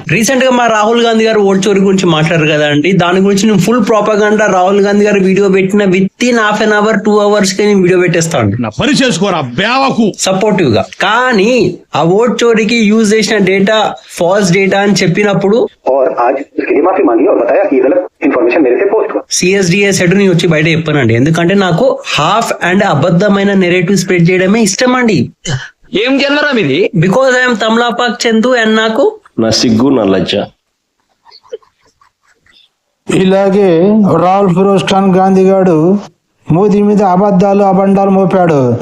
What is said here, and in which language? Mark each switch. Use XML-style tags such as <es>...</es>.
<te>Recent గా మా రాహుల్ గాంధీ గారు ఓట్ చోరీ గురించి మాట్లాడారు కదా అండి, దాని గురించి నేను ఫుల్ ప్రాపగండా రాహుల్ గాంధీ గారు వీడియో పెట్టిన with in half an hour 2 hours కి నేను వీడియో పెట్టేస్తాను పని చేసుకోరా బేవకు సపోర్టివ్ గా. కానీ ఆ ఓట్ చోరీకి యూజ్ చేసిన డేటా ఫాల్స్ డేటా అని చెప్పినప్పుడు</te> <hi>और आज इसके लिए माफी मांगी और बताया कि गलत इन्फॉर्मेशन मेरे से पोस्ट हुआ।</hi> <te>సిఎస్డిఎస్ హెడ్ ని వచ్చి బయట చెప్పానండి, ఎందుకంటే నాకు హాఫ్ అండ్ అబద్ధమైన నెరేటివ్ స్ప్రెడ్ చేయడమే ఇష్టం అండి. ఏం జనరా మీది?</te> <en>because I'm</en> <te>తమలాపాక్ చందు అండ్ నాకు నా సిగ్గు నా లజ్జ. ఇలాగే రాహుల్ ఫిరోజ్ ఖాన్ గాంధీ గారు మోదీ మీద అబండాలు మోపాడు.</te>